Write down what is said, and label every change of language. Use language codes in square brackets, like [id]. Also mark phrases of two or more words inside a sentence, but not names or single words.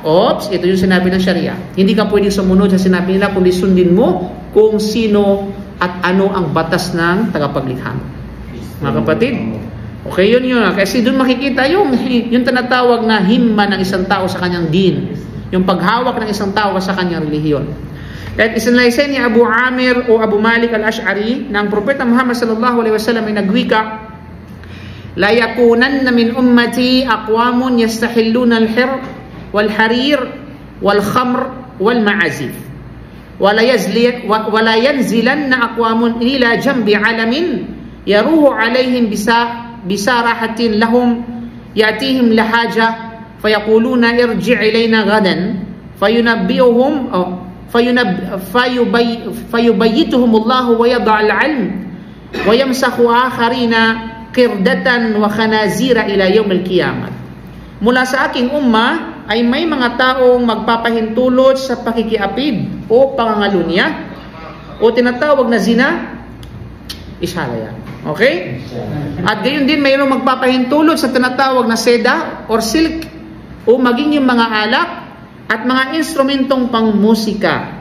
[tl] Oops, ito yung sinabi ng Sharia. Hindi ka pwedeng sumunod sa sinabi nila, kundi sundin mo kung sino at ano ang batas ng tagapaglikha. Mga kapatid, okay yun. Kasi doon makikita yung tinatawag na himma ng isang tao sa kanyang din. Yung paghawak ng isang tao sa kanyang relihiyon. At isinalaysay ni Abu Amir o Abu Malik al-Ash'ari na ang Propeta Muhammad [ar] صلى الله عليه وسلم [tl] ay nagwika, [ar] لا يكونن من أمتي أقوام يستحلون الحر والحرير والخمر والمعازف ولا ينزلن أقوام إلى جنب علم يروح عليهم بسارحة لهم يأتيهم لحاجة فيقولون ارجع إلينا غدا فينبئهم فيبيتهم الله ويضع العلم ويمسخ آخرين قردة وخنازير إلى يوم القيامة. [tl] Mula sa aking umma ay may mga taong magpapahintulot sa pakikiapid o pangangalunya o tinatawag na zina, ishalaya. Okay? At gayon din mayroong magpapahintulot sa tinatawag na seda [en] or silk [tl] o maging yung mga alak at mga instrumentong pangmusika.